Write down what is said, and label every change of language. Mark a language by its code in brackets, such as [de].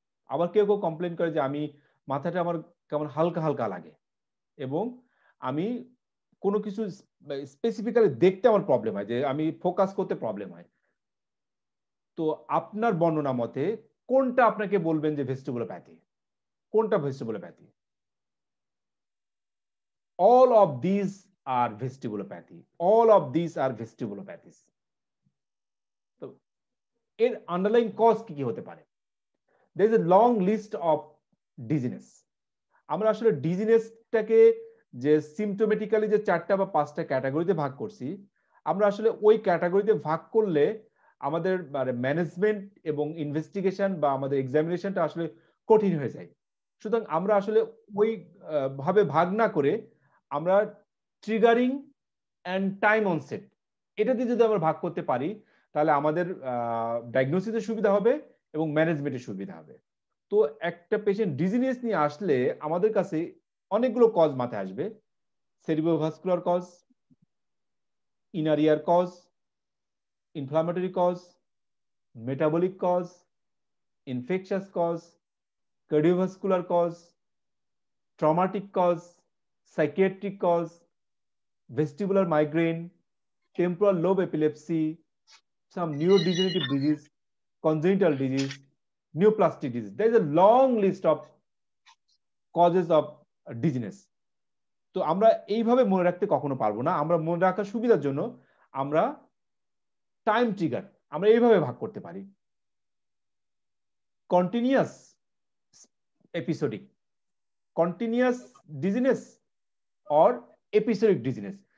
[bn] আবার কেউ কেউ কমপ্লেন করে যে আমি মাথাটা আমার কেমন হালকা হালকা লাগে এবং আমি কোনো কিছু স্পেসিফিক্যালি দেখতে আমার প্রবলেম হয়, যে আমি ফোকাস করতে প্রবলেম হয়। তো আপনার বর্ণনা মতে কোনটা আপনাকে বলবেন যে ভেস্টিবুলোপ্যাথি, কোনটা ভেস্টিবুলোপ্যাথি? [en] all of these are vestibulopathy, all of these are vestibulopathies. [bn] তো এর আন্ডারলাইন কজ কি কি হতে পারে? [en] there is a long list of dizziness. [bn] আমরা আসলে ডিজিনেসটাকে যে সিমটোমেটিক্যালি যে 4টা বা 5টা ক্যাটাগরিতে ভাগ করছি, আমরা আসলে ওই ক্যাটাগরিতে ভাগ করলে আমাদের মানে ম্যানেজমেন্ট এবং ইনভেস্টিগেশন বা আমাদের এক্সামিনেশনটা আসলে কঠিন হয়ে যায়। সুতরাং আমরা আসলে ওই ভাবে ভাগ না করে আমরা ট্রিগারিং অ্যান্ড টাইম অনসেট এটা দিয়ে যদি আমরা ভাগ করতে পারি, তাহলে আমাদের ডায়াগনোসিসের সুবিধা হবে এবং ম্যানেজমেন্টের সুবিধা হবে। তো একটা পেশেন্ট ডিজিনেস নিয়ে আসলে আমাদের কাছে অনেকগুলো কজ মাথায় আসবে। সেরিব্রোভাস্কুলার cause, inner year cause, inflammatory cause, metabolic cause, infectious cause, cardiovascular cause, traumatic cause, psychiatric cause, [en] vestibular migraine, temporal lobe epilepsy, some neurodegenerative disease, congenital disease, neoplastic disease. There is a long list of causes of dizziness. [bn] তো আমরা এইভাবে মনে রাখতে কখনো পারবো না। আমরা মনে রাখার সুবিধার জন্য আমরা টাইম ট্রিগার আমরা এইভাবে ভাগ করতে পারি: continuous episodic, continuous dizziness or episodic dizziness.